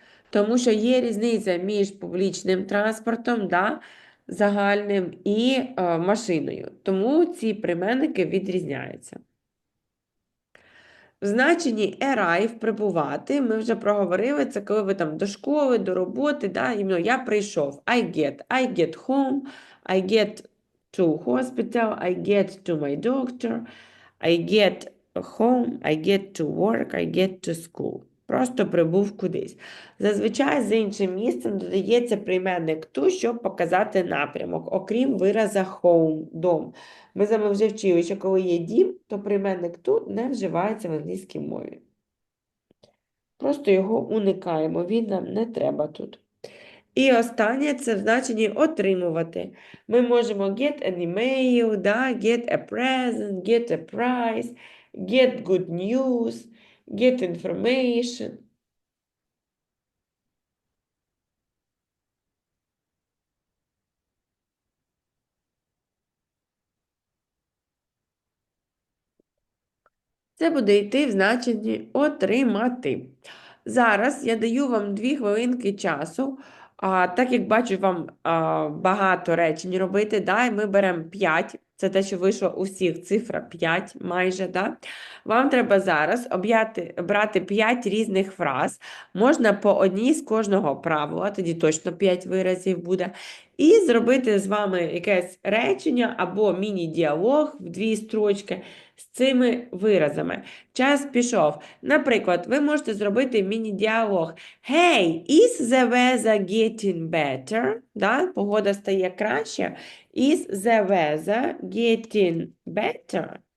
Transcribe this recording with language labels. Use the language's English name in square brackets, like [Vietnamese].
[Ukrainian] Тому що є різниця між публічним транспортом, загальним і машиною. Тому ці прийменники відрізняються. В значенні arrive – прибувати, ми вже проговорили, це коли ви там до школи, до роботи, я прийшов. [English] I get home, I get to hospital, I get to my doctor, I get home, I get to work, I get to school. [Ukrainian] Просто прибув кудись. Зазвичай з іншим місцем додається прийменник to, щоб показати напрямок, окрім вираза home – дом. Ми з вами вже вчили, що коли є дім, то прийменник to не вживається в англійській мові. Просто його уникаємо, він нам не треба тут. І останнє – це в значенні отримувати. Ми можемо [English] get an email, get a present, get a prize, get good news, get information. [Ukrainian] Це буде йти в значенні отримати. Зараз я даю вам 2 хвилинки часу. Так як бачу, вам багато речень робити, і ми беремо 5. Це те, що вийшло у всіх, цифра 5 майже. Вам треба зараз брати 5 різних фраз. Можна по одній з кожного правила, тоді точно 5 виразів буде. І зробити з вами якесь речення або міні-діалог в 2 строчки з цими виразами. Час пішов. Наприклад, ви можете зробити міні-діалог. [English] Hey, is the weather getting better? [Ukrainian] Погода стає краще. [English] Is the weather getting better?